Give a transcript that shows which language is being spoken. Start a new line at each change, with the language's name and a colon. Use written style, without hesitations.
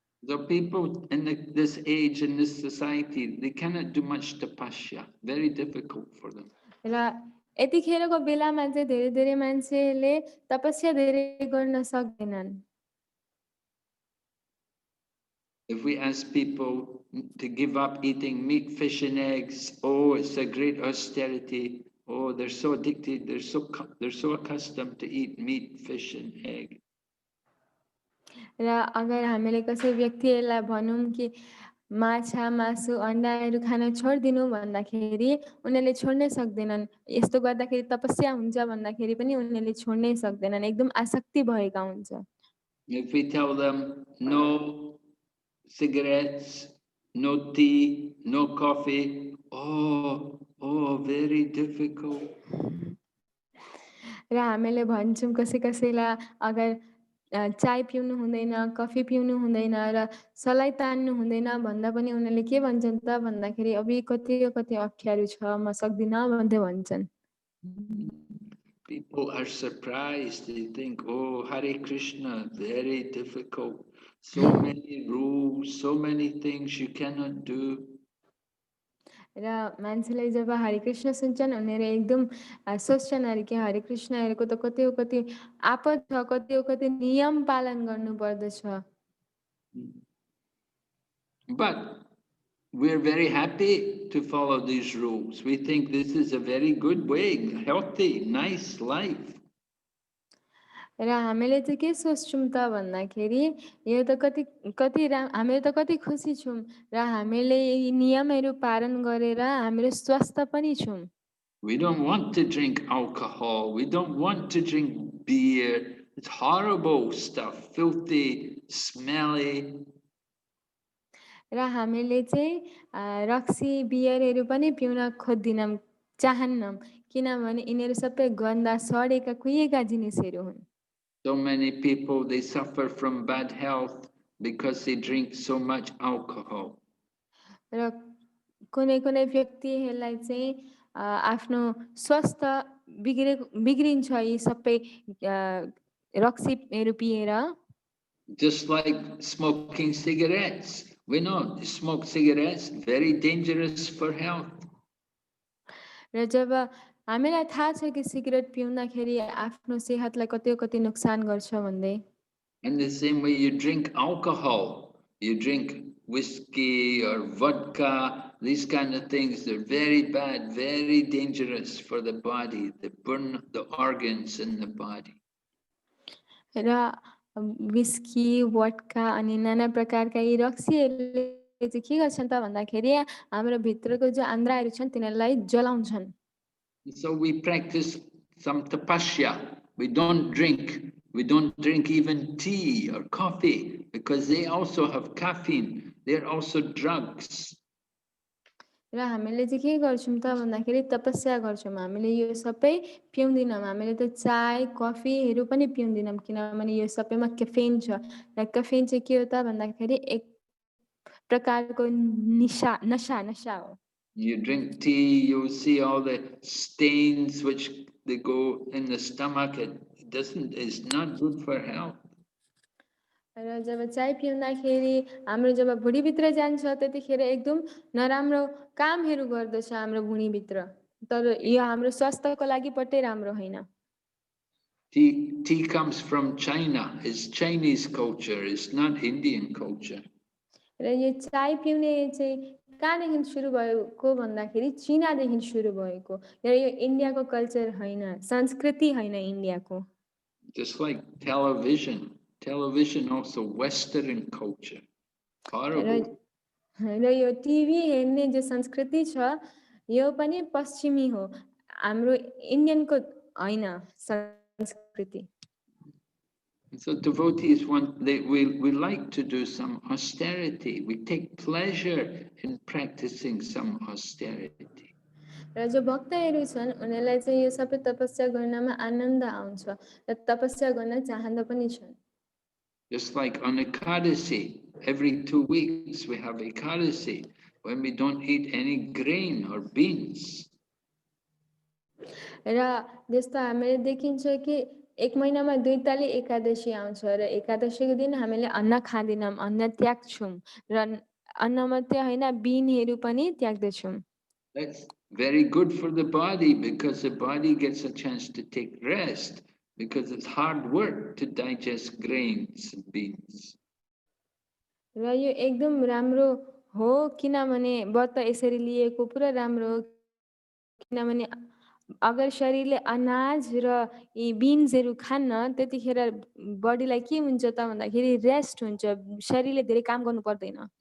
English: The people in this age, in this society, they cannot do much tapasya. Very difficult for them.
Nepali: र यतिखेरको बेलामा चाहिँ धेरै मान्छेले तपस्या धेरै गर्न सक्दैनन्।
English: If we ask people to give up eating meat, fish, and eggs, oh, it's a great austerity. Oh, they're so addicted. They're so accustomed to eat meat, fish, and egg.
Nepali: र अगर हामीले कसै व्यक्तिहरूलाई भनौँ कि माछा मासु अन्डाहरू खान छोडिदिनु भन्दाखेरि उनीहरूले छोड्नै सक्दैनन्। यस्तो गर्दाखेरि तपस्या हुन्छ भन्दाखेरि पनि उनीहरूले छोड्नै सक्दैनन्, एकदम आसक्ति भएका हुन्छ।
English: If we tell them no cigarettes, no tea, no coffee, oh, very difficult.
Nepali: र हामीले भन्छौँ कसैलाई अगर चाय पिउनु हुँदैन, कफी पिउनु हुँदैन र सलाई तान्नु हुँदैन भन्दा पनि उनीहरूले के भन्छन् त भन्दाखेरि अबि कति अप्ठ्यारो छ, म सक्दिनँ भन्दै भन्छन्।
English: People are surprised. They think, oh, Hare Krishna, very difficult. So many rules, so many things you cannot do.
Nepali: र मान्छेले जब हरे कृष्ण सुन्छन् उनीहरू एकदम सोच्छन् अरे कि हरे कृष्णहरूको त कति आपद छ, कति नियम पालन गर्नु पर्दछ।
English: But we're very happy to follow these rules. We think this is a very good way, healthy, nice life.
Nepali: र हामीले चाहिँ के सोच्छौँ त भन्दाखेरि यो त हामीले त कति खुसी छौँ र हामीले यी नियमहरू पालन गरेर हामीले स्वस्थ पनि छौँ।
English: We don't want to drink alcohol. We don't want to drink beer. It's horrible stuff, filthy, smelly.
Nepali: र हामीले चाहिँ रक्सी बियरहरू पनि पिउन खोज्दैनौँ, चाहन्नौँ, किनभने यिनीहरू सबै गन्दा सडेका कुहिएका जिनिसहरू हुन्।
English: So many people, they suffer from bad health because they drink so much alcohol.
Nepali: र कुनै व्यक्तिहरूलाई चाहिँ आफ्नो स्वास्थ्य बिग्रिन्छ यी सबै रक्सीहरू पिएर।
English: Just like smoking cigarettes. We know smoke cigarettes, very dangerous for health.
Nepali: र जब हामीलाई थाहा छ कि सिगरेट पिउँदाखेरि आफ्नो सेहतलाई कति नुकसान गर्छ भन्दै।
English: In the same way you drink alcohol, you drink whiskey or vodka, these kind of things, they're very bad, very dangerous for the body. They burn the organs in the body.
Nepali: र whisky, vodka अनि नाना प्रकारका यी रक्सीहरूले चाहिँ के गर्छन् त भन्दाखेरि हाम्रो भित्रको जो आन्द्राहरू छन् तिनीहरूलाई जलाउँछन्।
English: So we practice some tapasya. We don't drink even tea or coffee because they also have caffeine. They're also drugs.
Nepali: र हामीले चाहिँ के गर्छौँ त भन्दाखेरि तपस्या गर्छौँ, हामीले यो सबै पिउँदैनौँ, हामीले त चाय कफीहरू पनि पिउँदैनौँ किनभने यो सबैमा क्याफेन छ र क्याफेन चाहिँ के हो त भन्दाखेरि एक प्रकारको नशा हो।
English: You drink tea, you'll see all the stains which they go in the stomach. It's not good for health.
Nepali: र जब चाय पिउँदाखेरि हाम्रो जब भुँडीभित्र जान्छ त्यतिखेर एकदम नराम्रो कामहरू गर्दछ हाम्रो भुँडीभित्र, तर यो हाम्रो स्वास्थ्यको लागि पट्टै राम्रो होइन।
English: Tea comes from China. It's Chinese culture. It's not Indian culture.
Nepali: र यो चाय पिउने चाहिँ कहाँदेखि सुरु भएको भन्दाखेरि चीनादेखि सुरु भएको र यो इन्डियाको कल्चर होइन, संस्कृति होइन इन्डियाको।
English: Just like television also Western culture. Horrible.
Nepali: र यो टिभी हेर्ने जो संस्कृति छ यो पनि पश्चिमी हो, हाम्रो इन्डियनको होइन संस्कृति।
English: So devotees we like to do some austerity. We take pleasure in practicing some austerity.
Nepali: र जो भक्तहरू छन् उनीहरूलाई चाहिँ यो सबै तपस्या गर्नमा आनन्द आउँछ र तपस्या गर्न चाहँदा पनि छन्।
English: Just like on Ekadasi, every 2 weeks we have Ekadasi when we don't eat any grain or beans.
Nepali: र जस्तो हामीले देखिन्छ कि एक महिनामा 2 ताली एकादशी आउँछ र एकादशीको दिन हामीले अन्न खाँदैनौँ, अन्न त्याग्छौँ र अन्न मात्रै होइन बिनहरू पनि त्याग्दछौँ।
English: That's very good for the body because the body gets a chance to take rest because it's hard work to digest grains and beans.
Nepali: र यो एकदम राम्रो हो किनभने व्रत यसरी लिएको पुरा राम्रो हो किनभने अगर शरीरले अनाज र यी बिन्सहरू खान्न त्यतिखेर बडीलाई के हुन्छ त भन्दाखेरि रेस्ट हुन्छ, शरीरले धेरै काम गर्नु पर्दैन।